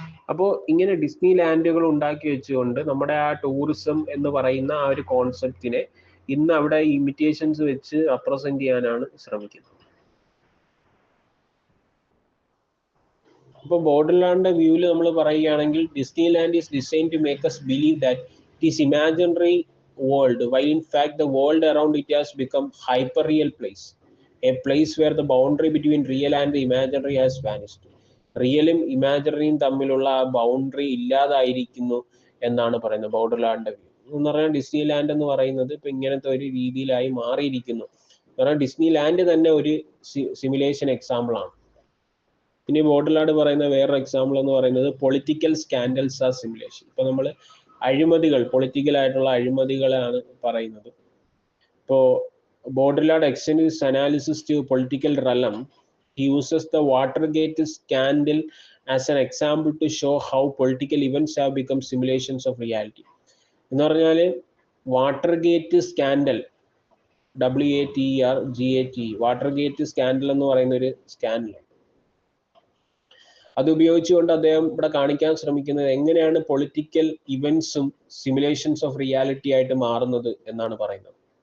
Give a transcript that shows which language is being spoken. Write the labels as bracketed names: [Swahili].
[Malayalam] അപ്പോൾ ഇങ്ങനെ ഡിസ്നി ലാൻഡുകൾ ഉണ്ടാക്കി വെച്ചുകൊണ്ട് നമ്മുടെ ആ ടൂറിസം എന്ന് പറയുന്ന ആ ഒരു കോൺസെപ്റ്റിനെ ഇന്ന് അവിടെ ഇമിറ്റേഷൻസ് വെച്ച് റെപ്രസെന്റ് ചെയ്യാനാണ് ശ്രമിക്കുന്നത്. ഇപ്പോൾ ബോർഡർലാൻഡിന്റെ വ്യൂവിൽ നമ്മൾ പറയുകയാണെങ്കിൽ, [English] Disneyland is design to make us believe that it is imaginary world, while in fact the world around it has become hyper real place, a place where the boundary between real and the imaginary has vanished. [Malayalam] റിയലും ഇമാജിനറിയും തമ്മിലുള്ള ആ boundary ഇല്ലാതായിരിക്കുന്നു എന്നാണ് പറയുന്നത് ബോർഡർലാൻഡ് view എന്ന് പറഞ്ഞാൽ. Disney land എന്ന് പറയുന്നത് ഇപ്പൊ ഇങ്ങനത്തെ ഒരു രീതിയിലായി മാറിയിരിക്കുന്നു. കാരണം ഡിസ്നി ലാൻഡ് തന്നെ ഒരു സിമുലേഷൻ എക്സാമ്പിൾ ആണ്. ഇനി ബോർഡർലാൻഡ് പറയുന്ന വേറൊരു എക്സാമ്പിൾ എന്ന് പറയുന്നത് പൊളിറ്റിക്കൽ സ്കാൻഡൽസ് ആ സിമുലേഷൻ. ഇപ്പൊ നമ്മൾ അഴിമതികൾ, പൊളിറ്റിക്കൽ ആയിട്ടുള്ള അഴിമതികളാണ് പറയുന്നത്. ഇപ്പോൾ ബോർഡർലാൻഡ് [English] Extends analysis to political realm. He uses the Watergate scandal as an example to show how political events have become simulations of reality. [Malayalam] എന്ന് പറഞ്ഞാൽ Watergate scandal, WATERGATE, Watergate scandal എന്ന് പറയുന്ന ഒരു സ്കാൻഡൽ. അത് ഉപയോഗിച്ചുകൊണ്ട് അദ്ദേഹം ഇവിടെ കാണിക്കാൻ ശ്രമിക്കുന്നത് എങ്ങനെയാണ് പൊളിറ്റിക്കൽ ഇവന്റ്സും സിമുലേഷൻസ് ഓഫ് റിയാലിറ്റി ആയിട്ട് മാറുന്നത് എന്നാണ് പറയുന്നത്.